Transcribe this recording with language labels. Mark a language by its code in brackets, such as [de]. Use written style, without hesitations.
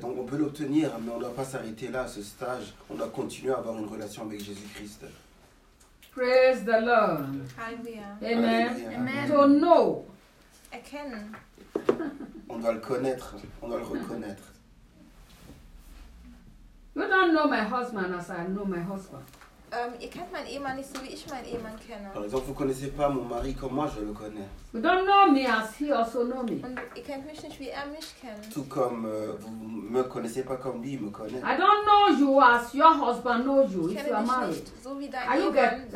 [fr] Donc on peut l'obtenir, mais on ne doit pas s'arrêter là à ce stage. On doit continuer à avoir une relation avec Jésus-Christ. [en] Praise the Lord. Amen. To know. [de] Erkennen. [fr] On doit le connaître, on doit le reconnaître. [en] You don't know my husband as I know my husband. [de] Ihr kennt meinen Ehemann nicht so, wie ich meinen Ehemann kenne. [fr] Par exemple, vous connaissez pas mon mari comme moi je le connais. [en] You don't know me as he also know me. [de] Und ihr kennt mich nicht, wie er mich kennt. [fr] Tout comme vous me connaissez pas comme lui me connaît. [en] I don't know you as your husband knows you. [de] Ich kenne dich nicht so wie dein Ehemann.